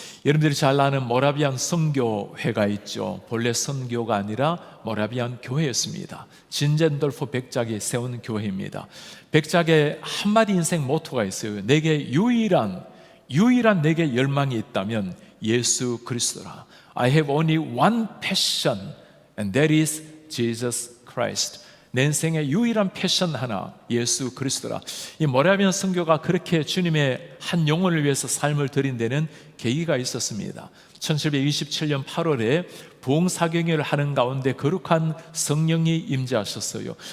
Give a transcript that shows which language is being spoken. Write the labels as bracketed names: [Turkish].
[Korean] 여러분들이 잘 아는 모라비안 선교회가 있죠. 본래 선교가 아니라 모라비안 교회였습니다. 진젠돌프 백작이 세운 교회입니다. 백작의 한마디 인생 모토가 있어요. 내게 유일한 내게 열망이 있다면 예수 그리스도라. [English] I have only one passion and that is Jesus Christ. [Korean] 내 인생의 유일한 패션 하나, 예수 그리스도라. 이 모라비안 선교가 그렇게 주님의 한 영혼을 위해서 삶을 드린 데는 계기가 있었습니다. 1727년 8월에 부흥사경회를 하는 가운데 거룩한 성령이 임재하셨어요.